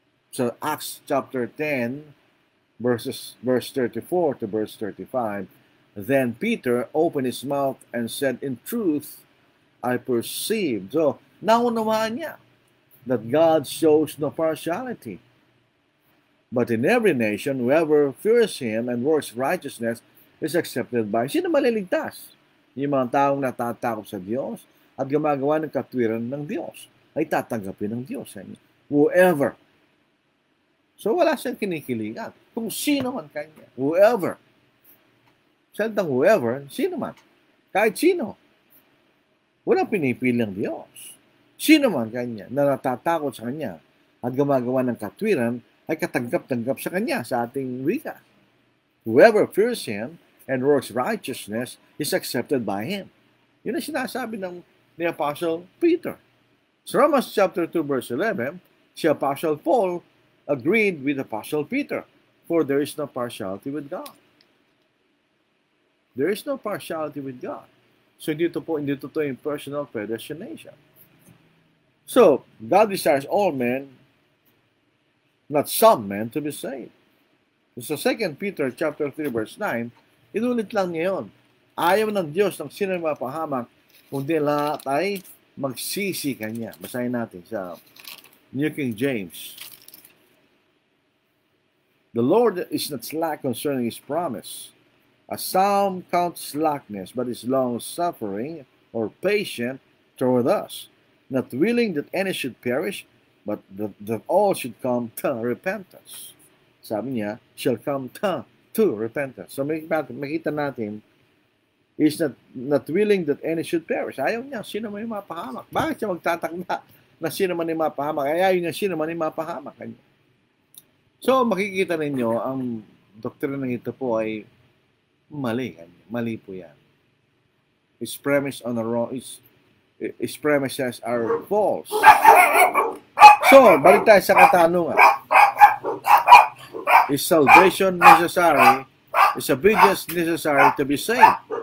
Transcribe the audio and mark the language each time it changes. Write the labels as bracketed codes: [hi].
[en] So Acts chapter 10, verse 34 to verse 35, then Peter opened his mouth and said, in truth, I perceived. So, [tl] naunawaan niya [en] that God shows no partiality. But in every nation, whoever fears Him and works righteousness is accepted by Him. [tl] Sino maliligtas? Yung mga taong natatakot sa Diyos at gumagawa ng katwiran ng Diyos ay tatanggapin ng Diyos. Whoever. So wala siyang kinikiligan. Kung sino man kanya. Whoever. Salitang whoever, sino man. Kahit sino. Walang pinipili ng Diyos. Sino man kanya na natatakot sa Kanya at gumagawa ng katwiran ay katanggap-tanggap sa Kanya sa ating wika. [en] Whoever fears Him and works righteousness is accepted by Him. [tl] Yun ang sinasabi ni [en] Apostle Peter. So Romans chapter 2 verse 11, si Apostle Paul agreed with Apostle Peter, for there is no partiality with God. There is no partiality with God. So [tl] hindi to yung [en] personal predestination. So, God desires all men, not some men, to be saved. [tl] So, 2 Peter chapter 3 verse 9, inulit lang niya yun. Ayaw ng Diyos ng sino mapahamak, kundi lahat ay magsisi Kanya. Basahin natin sa New King James. [en] The Lord is not slack concerning His promise, as some count slackness, but is long-suffering or patient toward us, not willing that any should perish, but that all should come to repentance. [tl] Sabi niya, [en] shall come to repentance. So [tl] makita natin, [en] is not willing that any should perish. [tl] Ayaw niya, sino man yung mapahamak. Bakit siya magtatakda na sino man yung mapahamak? Ayaw niya, sino man yung mapahamak. So makikita ninyo, ang doktrinang ito po ay mali. Mali po yan. [en] Its premise on the wrong, its premises are false. [tl] So, balik tayo sa katanungan. [en] Is salvation necessary? Is obedience necessary to be saved?